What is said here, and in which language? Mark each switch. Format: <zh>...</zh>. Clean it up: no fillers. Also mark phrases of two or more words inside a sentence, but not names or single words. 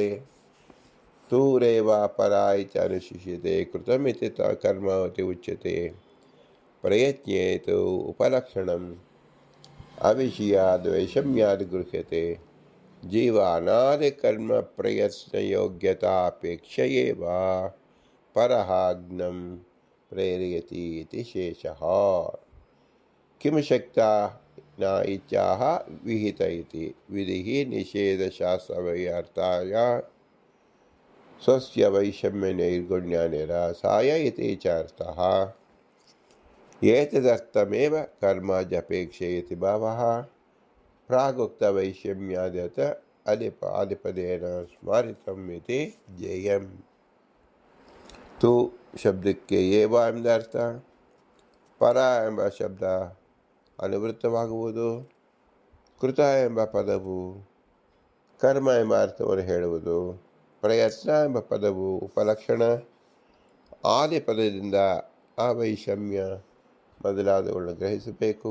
<sa>ತೂರೇವ ಪರಾ ಇತಿ ಅನುಶಿಷ್ಯತೆ ಕೃತಮಿತಿ ಕರ್ಮಾವತಿ ಉಚ್ಯತೆ ಪ್ರಯತ್ನೇತು ಉಪಲಕ್ಷಣಂ ಅವಿಷಯಾದ್ ವೈಷಮ್ಯಾದ್ ಗೃಹ್ಯತೆ. ಜೀವ ಅನಾದಿ ಕರ್ಮ ಪ್ರಯತ್ನ ಯೋಗ್ಯತಾಪೇಕ್ಷೆಯೇವ ಪರಃ ಜ್ಞಂ ಪ್ರೇರಯತಿ ಇತಿ ಶೇಷಃ. ಕಿಂ ಶಕ್ತಾ ನ ಇಚ್ಛಾಃ ವಿಹಿತ ಇತಿ ವಿಧಿಃ ನಿಷೇಧಶಾಸ್ತ್ರವೈರ್ಥಾಯ ಸ್ವಸ್ಯ ವೈಷಮ್ಯ ನೈರ್ಗುಣ್ಯ ನಿರಾಸಾಯ ಇತಿ ಚ ಅರ್ಥಃ. ಏತದರ್ಥಮೇವ ಕರ್ಮಾದ್ಯಪೇಕ್ಷೆ ಇತಿ ಭಾವಃ ಪ್ರಾಗುಕ್ತ ವೈಷಮ್ಯಾದ್ಯತ ಆದಿಪದೇನ ಸ್ಮಾರಿತಂ ಇತಿ ಜ್ಞೇಯಂ.</sa> <kn>ತು ಶಬ್ದಕ್ಕೆ ಏವ ಎಂಬ ಅರ್ಥ. ಪರ ಎಂಬ ಶಬ್ದ ಅನುವೃತ್ತವಾಗುವುದು. ಕೃತ ಎಂಬ ಪದವು ಕರ್ಮ ಎಂಬ ಅರ್ಥವನ್ನು ಹೇಳುವುದು. ಪ್ರಯತ್ನ ಎಂಬ ಪದವು ಉಪಲಕ್ಷಣ. ಆದಿ ಪದದಿಂದ ಅವೈಷಮ್ಯ ಮೊದಲಾದವುಗಳನ್ನು ಗ್ರಹಿಸಬೇಕು.</kn>